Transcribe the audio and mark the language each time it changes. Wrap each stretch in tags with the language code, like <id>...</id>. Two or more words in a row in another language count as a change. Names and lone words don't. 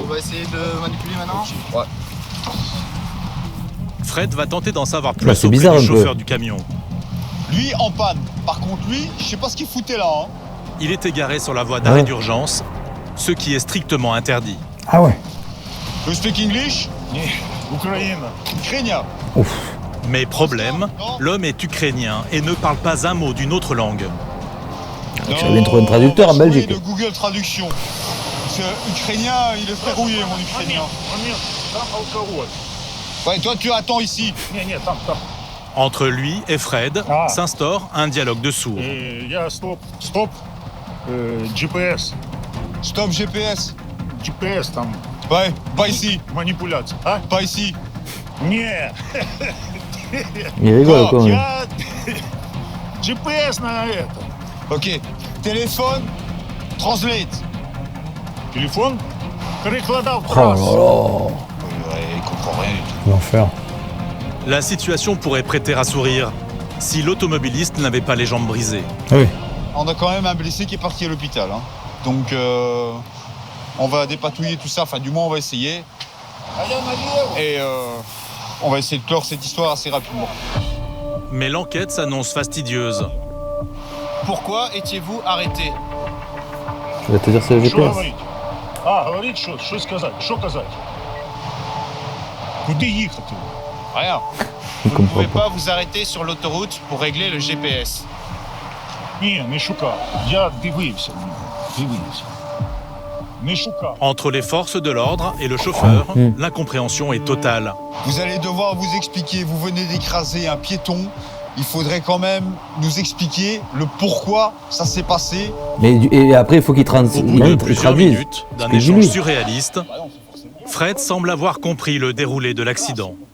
<fr>On va essayer de manipuler maintenant? Ouais. Fred va tenter d'en savoir plus Bah, c'est auprès bizarre du un peu. chauffeur du camion. Lui, en panne. Par contre, lui, je sais pas ce qu'il foutait là. Hein. Il est égaré sur la voie d'arrêt Ouais. d'urgence, ce qui est strictement interdit. Ah ouais.</fr> <en>You speak English? Ukraine.</en> <fr>Ukrainien. Mais problème, l'homme est ukrainien et ne parle pas un mot d'une autre langue. Tu as bien trouvé un traducteur en on va Belgique. de Google Traduction. Parce que ukrainien, il est verrouillé, mon ukrainien. Ouais, toi, tu attends ici. Entre lui et Fred Ah. s'instaure un dialogue de sourds.</fr> <uk>Я стоп. GPS.</uk> <en>Stop GPS.</en> <uk>GPS там</uk> <fr>Ouais, pas ici.</fr> <ru>манипуляция. А?</ru> <fr>Pas ici.</fr> <uk>Не.</uk> <fr>Il rigole quoi.</fr> <ru>Я GPS на это.</ru> <fr>Ok. Téléphone. Translate.</fr> <uk>Телефон. Перекладав</uk> <fr>Oh là là. Ouais, il comprend rien du tout. L'enfer. La situation pourrait prêter à sourire si l'automobiliste n'avait pas les jambes brisées. Ah oui. On a quand même un blessé qui est parti à l'hôpital. Hein. Donc, on va dépatouiller tout ça. Enfin, du moins, on va essayer. Et on va essayer de clore cette histoire assez rapidement. Mais l'enquête s'annonce fastidieuse. Pourquoi étiez-vous arrêté? Je vais te dire c'est le</fr> <ru>Что GPS.</ru> <uk>говорить? А, говорить що сказати? Що казати? Куди їхати?</uk> <fr>Rien. Il Vous ne comprend pouvez pas. pas vous arrêter sur l'autoroute pour régler le GPS.</fr> <uk>Ні, не шукав. Я дивився. Дивився. Не шукав.</uk> <fr>Entre les forces de l'ordre et le chauffeur, l'incompréhension est totale. Vous allez devoir vous expliquer. Vous venez d'écraser un piéton il faudrait quand même nous expliquer le pourquoi ça s'est passé. Et après, il faut qu'il Au bout de plusieurs traduise. minutes d'un échange surréaliste, Fred semble avoir compris le déroulé de l'accident.</fr>